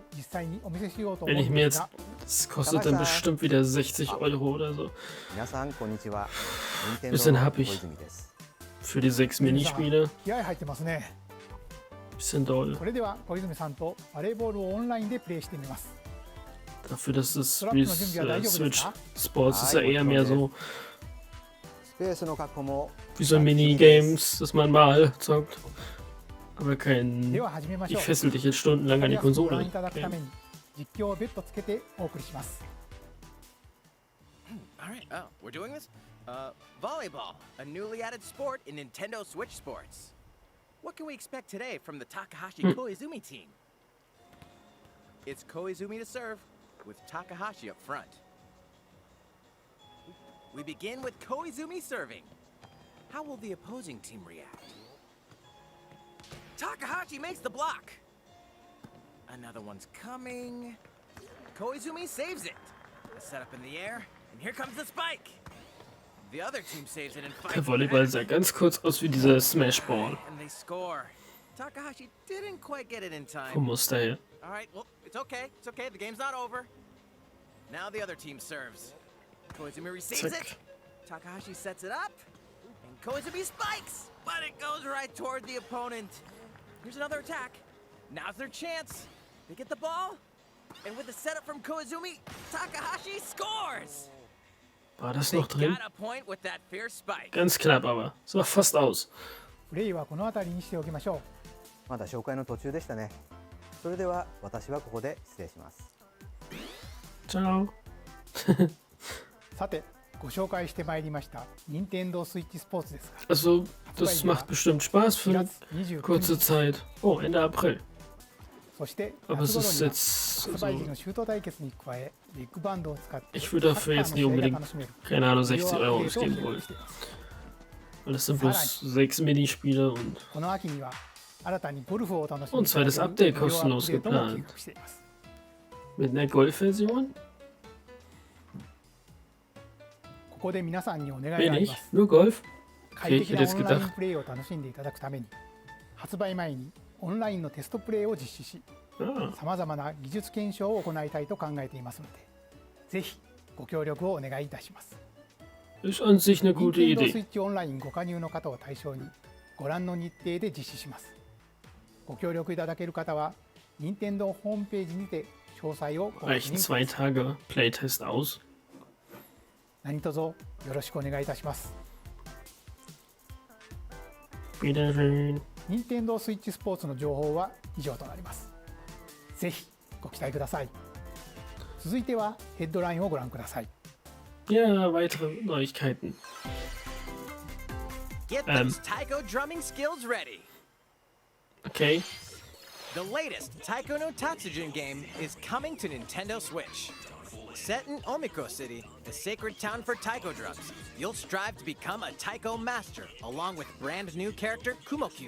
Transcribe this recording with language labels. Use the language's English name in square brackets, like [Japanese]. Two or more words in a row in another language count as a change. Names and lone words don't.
[Japanese] を実際にお見せしようと [German] wenn [Japanese] 思う [German] ich [Japanese] ん [German] mir [Japanese] です [German] jetzt. [Japanese] が、 [German] Das kostet dann bestimmt wieder 60 Euro oder so. [Japanese] 皆さんこんにちは。 [German] Bisschen [Japanese] の [German] happig [Japanese] 小泉です。 [German] für die 6 Minispiele. [Japanese] 気合入ってますね。 [German] Bisschen doll. [Japanese] それでは小泉さんとバレーボールをオンラインでプレイしてみます。 [German] Dafür, dass es [Japanese] ストラップの準備は大丈夫です [German] Switch [Japanese] か？ [German] Sports ist ja eher mehr so [Japanese] スペースの確保も [German] wie so Minigames, dass man mal zockt. Aber kein. [Japanese] では始めましょう。 [German] Ich fessel dich jetzt stundenlang an die [Japanese] ご覧 [German] Konsole. [Japanese] いただくために実況を別途つけてお送りします。 [English] All right. Oh, we're doing this? Volleyball, a newly added sport in Nintendo Switch Sports. What can we expect today from the Takahashi Koizumi team? It's Koizumi to serve, with Takahashi up front. We begin with Koizumi serving. How will the opposing team react? Takahashi makes the block. Another one's coming. Koizumi saves it. A setup in the air, and here comes the spike. The other team saves it and [German] Der [English] fights. [German] Volleyball sah ganz kurz aus wie dieser Smashball. [English] And they score. Takahashi didn't quite get it in time. [German] Vom Muster her. [English] All right, well, it's okay. It's okay. The game's not over. Now the other team serves. Koizumi receives [German] Zack. [English] it. Takahashi sets it up. And Koizumi spikes. But it goes right toward the opponent. Here's another attack. Now's their chance. They get the ball. And with the setup from Koizumi, Takahashi scores. [German] War das [English] They [German] noch drin? [English] got a point with that fierce spike. [German] Ganz knapp aber. Es war fast aus. [Japanese] プレイはこの辺りにしておきましょまだ紹介の途中でしたね。それでは私はここで失礼します。 [German] Ciao. [Japanese] う。さて、ご紹介してまいりました任天堂スイッチスポーツですが、 [German] Also, das macht bestimmt Spaß für [Japanese] 4 [German] eine [Japanese] 月29 [German] kurze [Japanese] 日、 [German] Zeit. Oh, Ende April. [Japanese] そして夏 [German] Aber es [Japanese] 頃 [German] ist [Japanese] には [German] jetzt. [Japanese] 発売時 [German] Also, [Japanese] のシュート対決に加え、ビッグバンドを使って [German] ich würde dafür jetzt nicht [Japanese] サッカーの試合 [German] unbedingt, [Japanese] が楽しめる [German] keine Ahnung, [Japanese] 無料 [German] 60 [Japanese] アップ [German] Euro [Japanese] デートを [German] ausgeben [Japanese] 計画 [German] wollen. [Japanese] しています。 [German] Weil das sind bloß 6 Minispiele und [Japanese] この秋には新たにゴルフを楽し [German] Und [Japanese] みいただけ [German] zweites [Japanese] る [German] Update [Japanese] 無料アップ [German] kostenlos [Japanese] デートも計 [German] geplant. [Japanese] 画しています。 [German] mit einer Golf-Version? [Japanese] ここで皆さんにお願い [German] Mehr [Japanese] があり [German] nicht? [Japanese] ます。 [German] Nur Golf? [Japanese] 快 [German] Okay, ich [Japanese] 適 [German] hätte [Japanese] な [German] jetzt [Japanese] オンライン [German] gedacht. [Japanese] プレイを楽しんでいただくために、発売前にオンラインのテストプレイを実施し、 [German] Ah, [Japanese] さまざまな技術検証を行いたいと考えていますので、ぜひご協力をお願いいたします。 [German] ist an sich eine gute [Japanese] 任天堂スイ [German] Idee. [Japanese] ッチオンラインご加入の方を対象にご覧の日程で実施します。ご協力いただける方は任天堂ホームページにて詳細をご確 [German] Reichen [Japanese] 認くだ [German] 2 [Japanese] さい。 [German] Tage Playtest aus? [Japanese] 何卒よろしくお願いいたします。 [German] Wiedersehen. [Japanese] 任天堂スイッチスポーツの情報は以上となります。ぜひご期待ください。続いてはヘッドラインをご覧ください。 [German] Ja, weitere Neuigkeiten. [English] Get those taiko drumming skills ready. Okay. The latest Taiko no Tatsujin game is coming to Nintendo Switch. Set in Omiko City, the sacred town for taiko drums, you'll strive to become a taiko master, along with brand new character Kumo-kyun.